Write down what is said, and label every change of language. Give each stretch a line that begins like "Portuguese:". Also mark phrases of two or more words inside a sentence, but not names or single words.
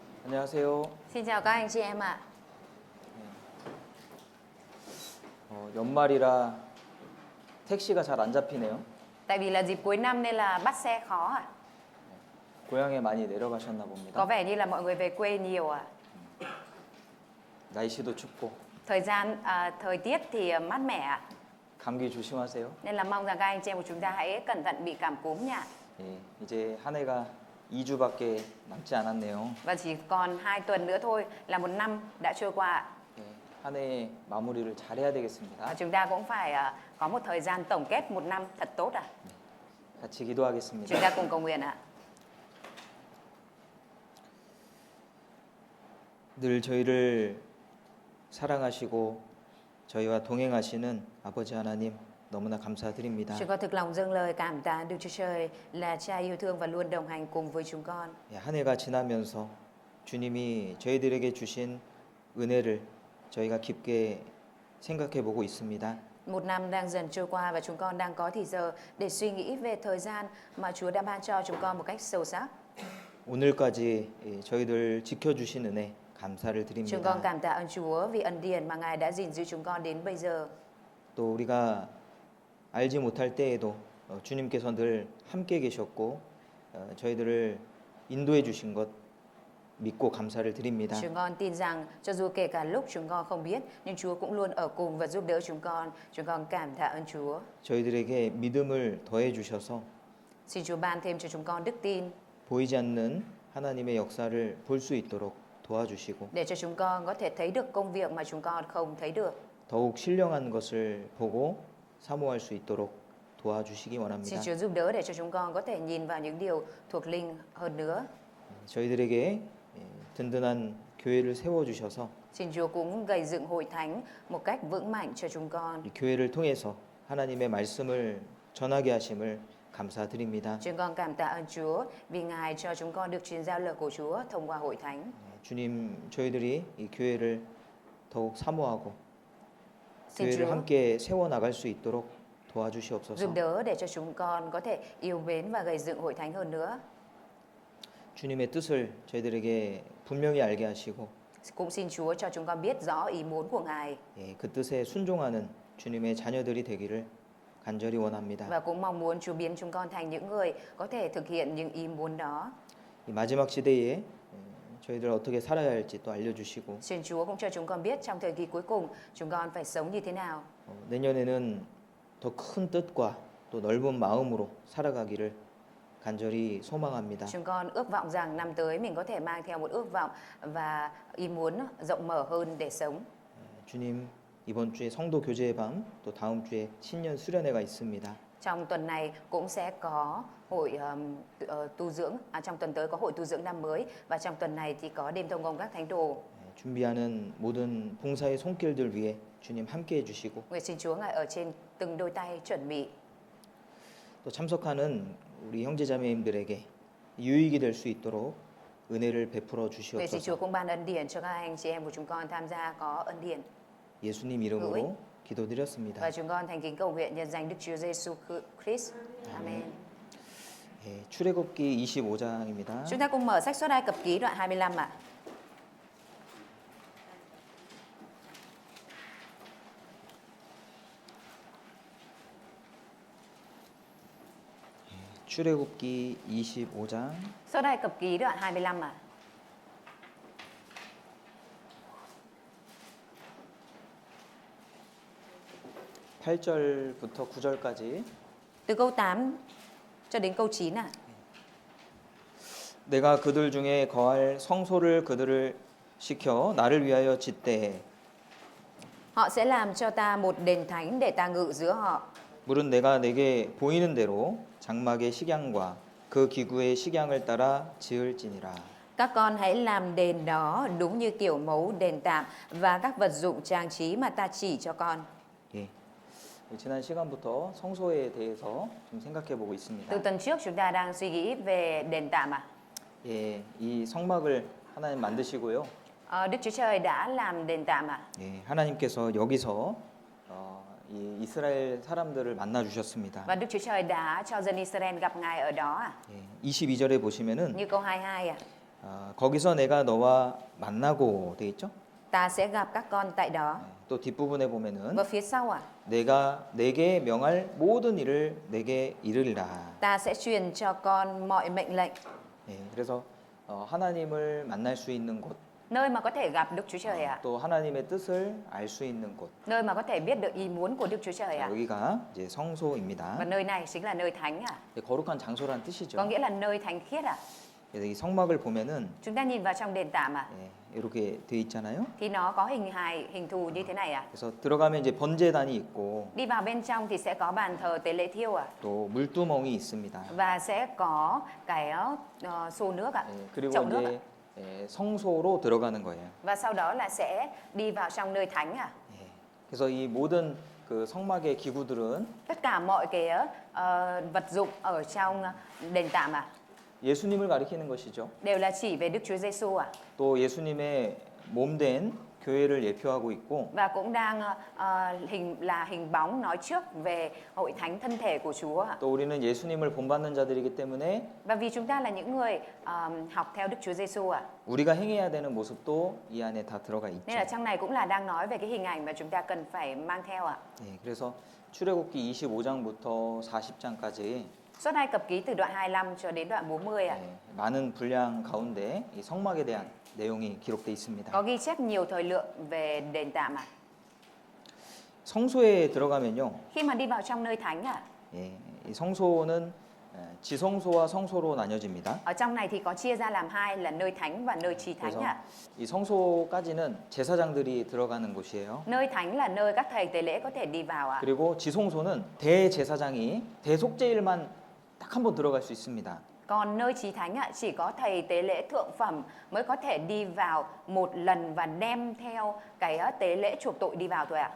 Korean: 안녕하세요.
Vietnamese: Xin chào các anh chị em ạ.
Korean: 연말이라 택시가 잘 안 잡히네요.
Vietnamese: Tại vì là dịp cuối năm nên là bắt xe khó ạ.
Korean: 고향에 많이 내려가셨나
Vietnamese: Có
Korean: 봅니다.
Vietnamese: vẻ như là mọi người về quê nhiều ạ.
Korean: 날씨도 춥고
Vietnamese: Thời tiết thì mát mẻ ạ.
Korean: 감기 조심하세요.
Vietnamese: Nên là mong rằng các anh chị em của chúng ta hãy cẩn thận bị cảm cúm nha.
Korean: 예, 이제 한 해가 2주밖에 남지 않았네요.
Vietnamese: Và chỉ còn 2 tuần nữa thôi là một năm đã trôi qua ạ.
Korean: 예, 한 해 마무리를 잘해야
Vietnamese: Và
Korean: 되겠습니다.
Vietnamese: chúng ta cũng phải có một thời gian tổng kết một năm thật tốt ạ.
Korean: 같이
Vietnamese: Chúng
Korean: 기도하겠습니다.
Vietnamese: ta cùng cầu nguyện ạ.
Korean: 늘 저희를 사랑하시고 저희와 동행하시는 아버지 하나님 너무나 감사드립니다.
Vietnamese: Chúng con thực lòng dâng lời cảm tạ Đức Chúa Trời là Cha yêu thương và luôn đồng hành cùng với chúng con.
Korean: 예, 한 해가 지나면서 주님이 저희들에게 주신 은혜를 저희가 깊게 생각해 보고 있습니다.
Vietnamese: Một năm đang dần trôi qua và chúng con đang có thì giờ để suy nghĩ về thời gian mà Chúa đã ban cho chúng con một cách sâu sắc.
Korean: 오늘까지 저희들 지켜주신 은혜 감사를
Vietnamese: Chúng con
Korean: 드립니다.
Vietnamese: cảm tạ ơn Chúa vì ân điển mà Ngài đã gìn giữ chúng con đến bây giờ.
Korean: 또 우리가 알지 못할 때에도 주님께서 늘 함께 계셨고 저희들을 인도해 주신 것 믿고 감사를 드립니다.
Vietnamese: Chúng con tin rằng cho dù kể cả lúc chúng con không biết nhưng Chúa cũng luôn ở cùng và giúp đỡ chúng con. Chúng con cảm tạ ơn Chúa.
Korean: 저희들에게 믿음을 더해 주셔서
Vietnamese: Xin Chúa ban thêm cho chúng con đức tin
Korean: 보이지 않는 하나님의 역사를 볼 수 있도록 도와주시고
Vietnamese: để cho chúng con có thể thấy được công việc mà chúng con không thấy được.
Korean: 더욱 신령한 것을 보고 사모할 수 있도록 도와주시기
Vietnamese: Xin
Korean: 원합니다.
Vietnamese: Chúa giúp đỡ để cho chúng con có thể nhìn vào những điều thuộc linh hơn nữa.
Korean: 저희들에게 든든한 교회를 세워 주셔서
Vietnamese: Xin Chúa cũng gây dựng hội thánh một cách vững mạnh cho chúng con.
Korean: 이 교회를 통해서 하나님의 말씀을 전하게 하심을 감사드립니다.
Vietnamese: Chúng con cảm tạ ơn Chúa vì Ngài cho chúng con được truyền giao lời của Chúa thông qua hội thánh.
Korean: 주님, 저희들이 이 교회를 더욱 사모하고
Vietnamese: Xin
Korean: 교회를
Vietnamese: Chúa
Korean: 함께 세워 나갈 수 있도록 도와주시옵소서.
Vietnamese: giúp đỡ để cho chúng con có thể yêu mến và gây dựng hội thánh hơn nữa.
Korean: 주님의 뜻을 저희들에게 분명히 알게 하시고
Vietnamese: Cũng xin Chúa cho chúng con biết rõ ý muốn của Ngài
Korean: 예, 그 뜻에 순종하는 주님의 자녀들이 되기를 간절히 원합니다.
Vietnamese: và cũng mong muốn Chúa biến chúng con thành những người có thể thực hiện những ý muốn đó.
Korean: 이 마지막 시대에 저희들 어떻게 살아야 할지 또 알려주시고
Vietnamese: Xin Chúa cũng cho chúng con biết trong thời kỳ cuối cùng chúng con phải sống như thế nào.
Korean: 내년에는 더 큰 뜻과 또 넓은 마음으로 살아가기를 간절히 소망합니다.
Vietnamese: Chúng con ước vọng rằng năm tới mình có thể mang theo một ước vọng và ý muốn rộng mở hơn để sống.
Korean: 주님, 이번 주에 성도 교제의 밤, 또 다음 주에 신년 수련회가 있습니다.
Vietnamese: Trong tuần này cũng sẽ có hội tu dưỡng, trong tuần tới có hội tu dưỡng năm mới và trong tuần này thì có đêm thông công các thánh đồ.
Korean: 준비하는 모든 봉사의 손길들 위해 주님 함께 해주시고
Vietnamese: Nguyện xin Chúa Ngài ở trên từng đôi tay chuẩn bị.
Korean: 또 참석하는 우리 형제자매님들에게 유익이 될 수 있도록 은혜를 베풀어
Vietnamese: Nguyện xin Chúa
Korean: 주시옵소서.
Vietnamese: cũng ban ân điển cho các anh chị em của chúng con tham gia có ân điển.
Korean: 예수님 이름으로 기도드렸습니다.
Vietnamese: Và chúng con thành kính cầu nguyện nhân danh Đức Chúa Giêsu Christ. Amen.
Korean: 예, 출애굽기 25장입니다.
Vietnamese: Chúng ta cùng mở sách Xuất Ai Cập Ký đoạn 25 ạ.
Korean: 출애굽기 25장
Vietnamese: Xuất Ai Cập Ký đoạn 25 ạ.
Korean: 8절부터 9절까지
Vietnamese: Từ câu 8 cho đến câu 9 ạ.
Korean: 내가 그들 중에 거할 성소를 그들을 시켜 나를 위하여 짓되
Vietnamese: Họ sẽ làm cho ta một đền thánh để ta ngự giữa họ.
Korean: 물은 내가 내게 보이는 대로 장막의 식양과 그 기구의 식양을 따라 지을지니라.
Vietnamese: Các con hãy làm đền đó đúng như kiểu mẫu đền tạm và các vật dụng trang trí mà ta chỉ cho con.
Korean: 예. 지난 시간부터 성소에 대해서 좀 생각해 보고 있습니다.
Vietnamese: Từ tuần trước chúng ta đang suy nghĩ về đền tạm ạ.
Korean: 예, 이 성막을 하나님 만드시고요.
Vietnamese: Đức Chúa Trời đã làm đền tạm ạ.
Korean: 예, 하나님께서 여기서 이 이스라엘 사람들을 만나 주셨습니다.
Vietnamese: Và Đức Chúa Trời đã cho dân Israel gặp Ngài ở đó ạ.
Korean: 예, 22절에 보시면은
Vietnamese: Như câu 22 ạ.
Korean: 거기서 내가 너와 만나고 돼 있죠?
Vietnamese: Ta sẽ gặp các con tại đó.
Korean: 또 뒷부분에 보면은
Vietnamese: Và phía sau
Korean: 내가 내게 명할 모든 일을 내게 이르리라.
Vietnamese: ta sẽ truyền cho con mọi mệnh lệnh.
Korean: 예, 그래서 하나님을 만날 수 있는 곳,
Vietnamese: Nơi mà có thể gặp Đức Chúa Trời ạ.
Korean: 또 하나님의 뜻을 알 수 있는 곳.
Vietnamese: Nơi mà có thể biết được ý muốn của Đức Chúa Trời ạ.
Korean: 여기가 이제 성소입니다.
Vietnamese: Và nơi này chính là nơi thánh ạ.
Korean: 거룩한 장소라는
Vietnamese: Có
Korean: 뜻이죠.
Vietnamese: nghĩa là nơi thánh khiết ạ.
Korean: 그래서 이 성막을 보면은
Vietnamese: Chúng ta nhìn vào trong đền tạm ạ.
Korean: 이렇게 되어 있잖아요.
Vietnamese: Thì nó có hình thù như thế này ạ.
Korean: 그래서 들어가면 이제 번제단이 있고
Vietnamese: Đi vào bên trong thì sẽ có bàn thờ tế lễ thiêu ạ.
Korean: 또 물두멍이 있습니다.
Vietnamese: Và sẽ có cái xô nước ạ.
Korean: 그리고
Vietnamese: chậu nước ạ.
Korean: 이제 성소로 들어가는 거예요.
Vietnamese: Và sau đó là sẽ đi vào trong nơi thánh ạ.
Korean: 그래서 이 모든 그 성막의 기구들은
Vietnamese: Tất cả mọi cái vật dụng ở trong đền tạm ạ
Korean: 예수님을 가리키는 것이죠.
Vietnamese: đều là chỉ về Đức Chúa Giêsu ạ.
Korean: 또 예수님의 몸된 교회를 예표하고 있고
Vietnamese: Và cũng đang hình bóng nói trước về hội thánh thân thể của Chúa ạ.
Korean: 또 우리는 예수님을 본받는 자들이기 때문에
Vietnamese: Và vì chúng ta là những người học theo Đức Chúa Giêsu ạ.
Korean: 우리가 행해야 되는 모습도 이 안에 다 들어가 있죠.
Vietnamese: Nên là trong này cũng là đang nói về cái hình ảnh mà chúng ta cần phải mang theo ạ.
Korean: 그래서 출애굽기 25장부터 40장까지
Vietnamese: Xuất Ai Cập ký từ đoạn 25 cho đến đoạn 40 ạ.
Korean: 많은 분량 가운데 이 성막에 대한 내용이 기록돼 있습니다.
Vietnamese: Có ghi chép nhiều thời lượng về đền tạm ạ.
Korean: 성소에 들어가면요,
Vietnamese: Khi mà đi vào trong nơi thánh ạ,
Korean: 이 성소는 지성소와 성소로 나뉘어집니다.
Vietnamese: ở trong này thì có chia ra làm hai là nơi thánh và nơi chí thánh
Korean: 그래서
Vietnamese: ạ.
Korean: 이 성소까지는 제사장들이 들어가는 곳이에요.
Vietnamese: Nơi thánh là nơi các thầy tế lễ có thể đi vào ạ.
Korean: 그리고 지성소는 대제사장이 대속죄일만 딱 한 번 들어갈 수 있습니다.
Vietnamese: Còn nơi chí thánh ạ, chỉ có thầy tế lễ thượng phẩm mới có thể đi vào một lần và đem theo cái tế lễ chuộc tội đi vào thôi ạ.